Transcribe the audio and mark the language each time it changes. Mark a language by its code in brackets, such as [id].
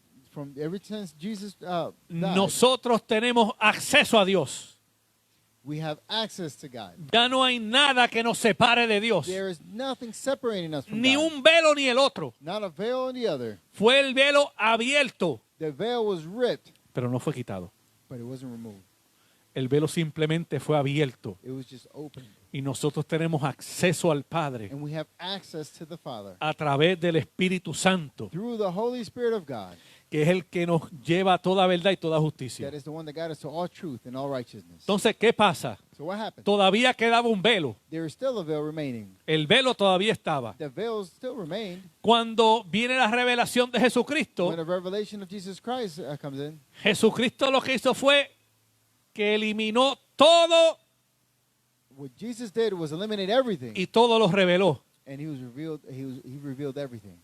[en] From ever since Jesus died, [es] nosotros tenemos acceso a Dios. [en] we have access to God. [es] Ya no hay nada que nos separe de Dios. [en] There is nothing separating us from [es] Ni [en] God. [es] un velo ni el otro. [en] Not a veil on the other. [es] Fue el velo abierto, [en] The veil was ripped, [es] pero no fue quitado. [en] but it wasn't removed. [es] El velo simplemente fue abierto. [en] It was just opened. [es] Y nosotros tenemos acceso al Padre [en] And we have access to the Father [es] a través del Espíritu Santo, [en] through the Holy Spirit of God. [es] que es el que nos lleva a toda verdad y toda justicia. [en] That is the one that got us to all truth and all righteousness. [es] Entonces, ¿qué pasa? [en] So what happened? [es] Todavía quedaba un velo. [en] There is still a veil remaining. [es] El velo todavía estaba. [en] The veil still remained. [es] Cuando viene la revelación de Jesucristo, [en] When the revelation of Jesus Christ comes in, [es] Jesucristo lo que hizo fue que eliminó todo [en] what Jesus did was eliminate everything, [es] y todo lo reveló, [en] and he revealed everything,